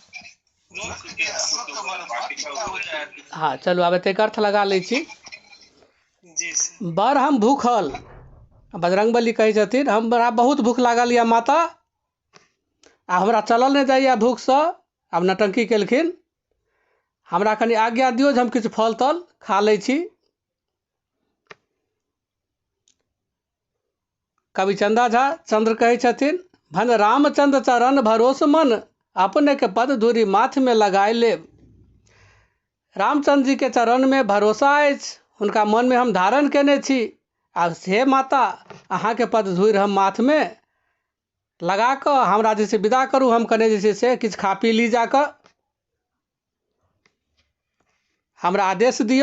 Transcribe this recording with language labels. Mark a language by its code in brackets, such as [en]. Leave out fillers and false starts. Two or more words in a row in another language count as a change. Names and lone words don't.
[mai] हाँ चलू आब एतेक अर्थ लगा लै छी। जी सर। बर हम भूखल, बजरंगबली कहै छथिन हमरा बहुत भूख लागल यऽ माता, आ हमरा चलल नहि जाइए भूखसँ। आब नौटंकी केलखिन, हमरा कनि आज्ञा दियौ जे हम किछु फल तल खा लै छी। कवि चंदा झा चंद्र कहै छथिन भन रामचंद्र चरण भरोस मन, अपने के पद धूरी माथ में लगाए लेब। रामचंद्र जी के चरण में भरोसा अछि, हुनका मन में हम धारण केने छी। आ हे माता अहाँके पद धूरि हम माथ में लगा कऽ हमरा जे छै विदा करू, हम कने जे छै से किछु खा पी ली जाकऽ, हमरा आदेश दियौ।